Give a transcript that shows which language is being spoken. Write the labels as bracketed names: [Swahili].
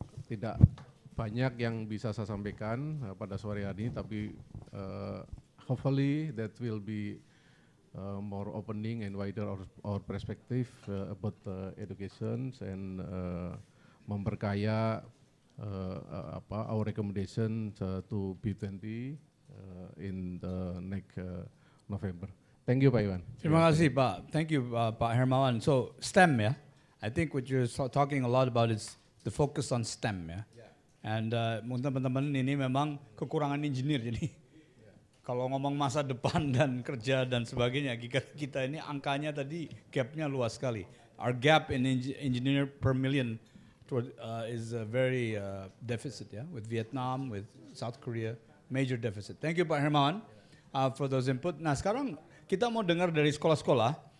[Indonesian] Tidak banyak yang bisa saya sampaikan pada sore hari ini, tapi [English] hopefully that will be more opening and wider our perspective about education and [Indonesian] memperkaya [English] our recommendation to B20 in the next November. Thank you, Pak Iwan. [Indonesian] Terima kasih, [English] Pak. Thank you, Pak Hermawan. So STEM, yeah. I think what you're talking a lot about is the focus on STEM, ya. [Indonesian] And teman-teman ini memang kekurangan engineer, jadi kalau ngomong masa depan dan kerja dan sebagainya, kita ini angkanya tadi gapnya luas sekali. [English] Our gap in engineer per million is very deficit, ya, with Vietnam, with South Korea, major deficit. Thank you, Pak Hermawan, for those input. [Indonesian] Nah, sekarang kita mau dengar dari sekolah-sekolah.